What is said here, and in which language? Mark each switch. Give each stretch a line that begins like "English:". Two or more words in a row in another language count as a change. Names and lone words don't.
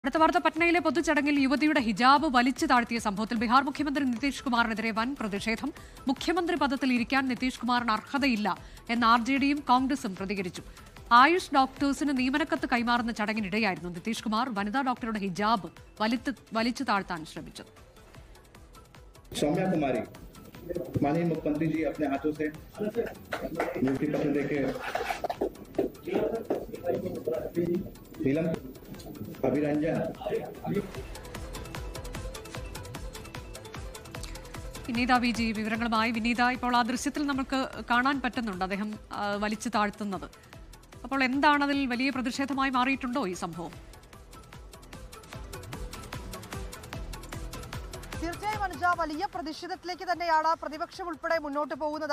Malayalam: അടുത്ത വാർത്ത പട്നയിലെ പൊതുചടങ്ങിൽ യുവതിയുടെ ഹിജാബ് വലിച്ചു താഴ്ത്തിയ സംഭവത്തിൽ ബീഹാർ മുഖ്യമന്ത്രി നിതീഷ് കുമാറിനെതിരെ വൻ പ്രതിഷേധം. മുഖ്യമന്ത്രി പദത്തിൽ ഇരിക്കാൻ നിതീഷ് കുമാറിന് അർഹതയില്ല എന്ന് ആർജെഡിയും കോൺഗ്രസും പ്രതികരിച്ചു. ആയുഷ് ഡോക്ടേഴ്സിന് നിയമനക്കത്ത് കൈമാറുന്ന ചടങ്ങിനിടെയായിരുന്നു നിതീഷ് കുമാർ വനിതാ ഡോക്ടറുടെ ഹിജാബ് വലിച്ചു താഴ്ത്താൻ ശ്രമിച്ചത്.
Hindi: सौम्या कुमारी माननीय मुख्यमंत्री जी अपने हाथों से नियुक्ति पत्र देके नीलम अभिरंजन
Malayalam: വിനീത വി ജി വിവരങ്ങളുമായി. വിനീത, ഇപ്പോൾ ആ ദൃശ്യത്തിൽ നമുക്ക് കാണാൻ പറ്റുന്നുണ്ട് അദ്ദേഹം വലിച്ചു താഴ്ത്തുന്നത്. അപ്പോൾ എന്താണ് അതിൽ വലിയ പ്രതിഷേധമായി മാറിയിട്ടുണ്ടോ ഈ സംഭവം? തീർച്ചയായും അനുജ, വലിയ പ്രതിഷേധത്തിലേക്ക് തന്നെയാണ് പ്രതിപക്ഷം ഉൾപ്പെടെ മുന്നോട്ട് പോകുന്നത്.